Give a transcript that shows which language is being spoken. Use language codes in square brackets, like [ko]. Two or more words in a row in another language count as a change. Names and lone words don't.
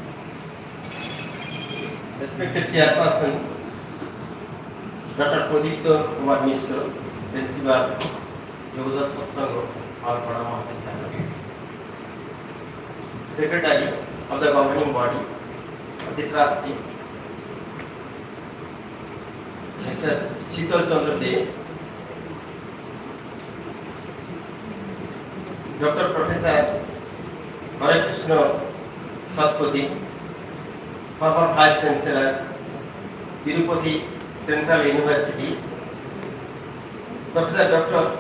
[en] Respected Chairperson, Dr. Pradipta Kumar Mishra, Principal, Yogada Satsanga Palpara Mahavidyalaya, Secretary of the Governing Body of the Trustee, Mr. Sheetal Chandra Dey, Dr. Professor Hare Krishna Satpati, former Vice Chancellor, Tirupati Central University, Professor Dr.